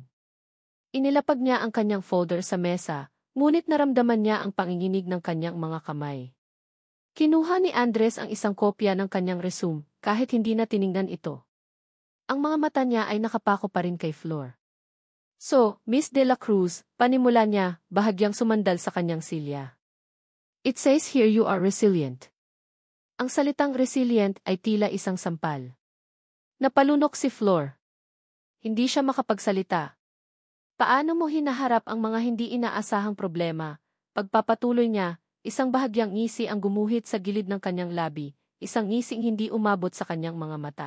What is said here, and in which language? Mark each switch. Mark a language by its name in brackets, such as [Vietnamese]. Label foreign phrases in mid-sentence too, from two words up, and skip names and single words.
[Filipino] Inilapag niya ang kanyang folder sa mesa, ngunit naramdaman niya ang panginginig ng kanyang mga kamay. Kinuha ni Andres ang isang kopya ng kanyang resume, kahit hindi na tiningnan ito. Ang mga mata niya ay nakapako pa rin kay Flor. So, Miss de la Cruz, panimula niya, bahagyang sumandal sa kanyang silya. [English] It says here you are resilient. [Filipino] Ang salitang resilient ay tila isang sampal. Napalunok si Flor. Hindi siya makapagsalita. Paano mo hinaharap ang mga hindi inaasahang problema? Pagpapatuloy niya, isang bahagyang ngisi ang gumuhit sa gilid ng kanyang labi, isang ngising hindi umabot sa kanyang mga mata.